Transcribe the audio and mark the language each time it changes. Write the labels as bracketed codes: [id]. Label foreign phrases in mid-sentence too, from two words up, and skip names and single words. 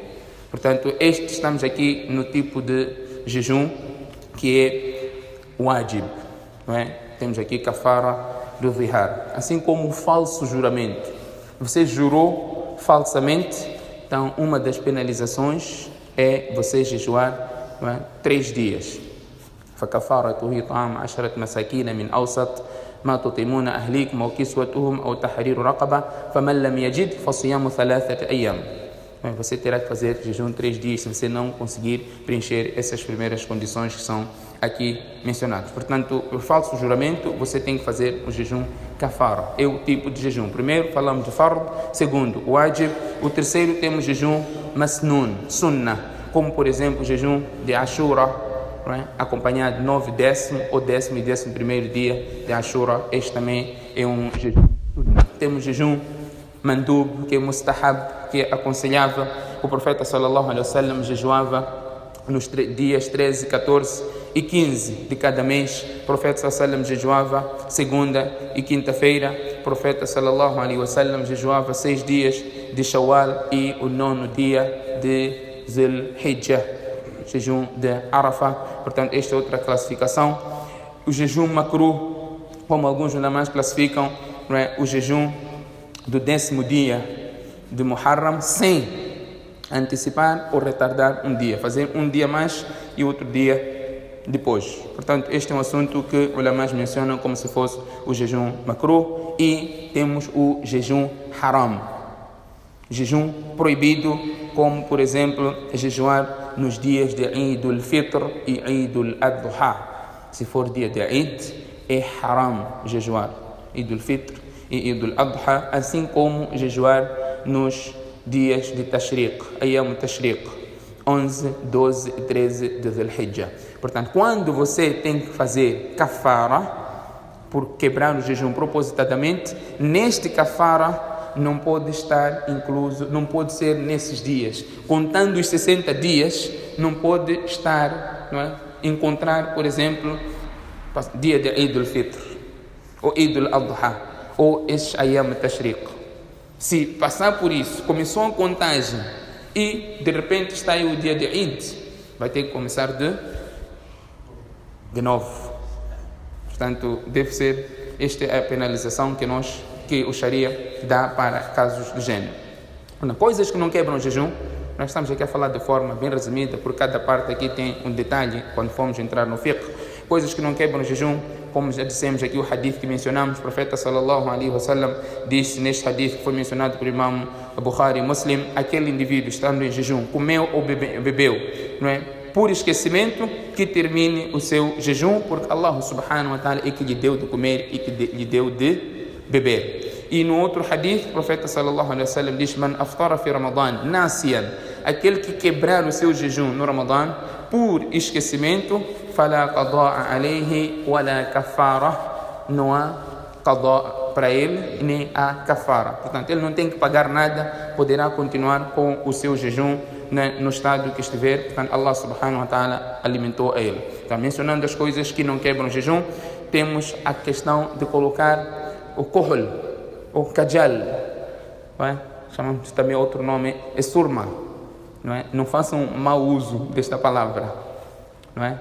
[pt] Portanto, estamos aqui no tipo de jejum que é wajib, não é? Temos aqui kafara do zihar, assim como o falso juramento. Você jurou falsamente, então uma das penalizações é você jejuar, não é, 3 dias. [ar] فكفارته طعام 10 مساكين من أوسط ما تطعمون أهليكم أو كسوتهم أو تحرير رقبة فمن لم يجد فصيام 3 أيام. [pt] Você terá que fazer jejum 3 dias se você não conseguir preencher essas primeiras condições que são aqui mencionadas. Portanto, o falso juramento, você tem que fazer o jejum kafara. É o tipo de jejum. Primeiro falamos de fard, segundo o wajib, o terceiro temos jejum [ar] مسنون، سنة, [pt] como por exemplo o jejum de Ashura, não é? Acompanhado de 9, 10º ou 10º e 11º dia de Ashura. Este também é um jejum sunnah. Temos jejum mandub, que é mustahab, que é aconselhável. O profeta [ar] صلى الله عليه وسلم [pt] jejuava nos dias 13, 14 e 15 de cada mês. O profeta [ar] صلى الله عليه وسلم [pt] jejuava segunda e quinta-feira. O profeta [ar] صلى الله عليه وسلم [pt] jejuava 6 dias de Shawwal e o 9º dia de Zul Hijjah, jejum de Arafah. Portanto, esta é outra classificação. O jejum makruh, como alguns ulama's classificam, não é? O jejum do 10º dia de Muharram, sem antecipar ou retardar um dia, fazer um dia mais e outro dia depois. Portanto, este é um assunto que os ulama's mencionam como se fosse o jejum makruh. E temos o jejum haram, jejum proibido, como por exemplo jejuar nos dias de Eid al-Fitr e Eid al-Adha. Se for dia de Eid, é haram jejuar Eid al-Fitr e Eid al-Adha, assim como jejuar nos dias de Tashriq, Ayyam Tashriq, 11, 12 e 13 de Dhul Hijjah. Portanto, quando você tem que fazer kafara, por quebrar o jejum propositadamente, neste kafara não pode estar incluso, não pode ser nesses dias. Contando os 60 dias, não pode estar, não é? Encontrar, por exemplo, dia de Eid al-Fitr, ou Eid al-Adha, ou esses Ayyam Tashriq. Se passar por isso, começou a contagem e de repente está aí o dia de Eid, vai ter que começar de novo. Portanto, deve ser, esta é a penalização que o Sharia dá para casos do gênero. Coisas que não quebram o jejum, nós estamos aqui a falar de forma bem resumida, por cada parte aqui tem um detalhe quando formos entrar no fiqh. Coisas que não quebram o jejum, como já dissemos aqui, o hadith que mencionamos, o profeta [ar] صلى الله عليه وسلم [pt] disse neste hadith que foi mencionado por Imam Bukhari e Muslim: aquele indivíduo estando em jejum, comeu ou bebeu, não é? Por esquecimento, que termine o seu jejum, porque Allah [ar] سبحانه وتعالى [pt] é que lhe deu de comer e que lhe deu de beber. E no outro hadith, o profeta [ar] صلى الله عليه وسلم [pt] diz: [ar] من أفطر في رمضان ناسيا, [pt] aquele que quebrar o seu jejum no Ramadan por esquecimento, [ar] فلا قضاء عليه ولا كفارة, [pt] não há qada' para ele nem há kafara. Portanto, ele não tem que pagar nada, poderá continuar com o seu jejum no estado que estiver. Portanto, Allah [ar] سبحانه وتعالى [pt] alimentou a ele. Então, mencionando as coisas que não quebram o jejum, temos a questão de colocar o kohl, o kajal, não é? Chamamos também outro nome, é surma, não é? Não façam mau uso desta palavra, não é?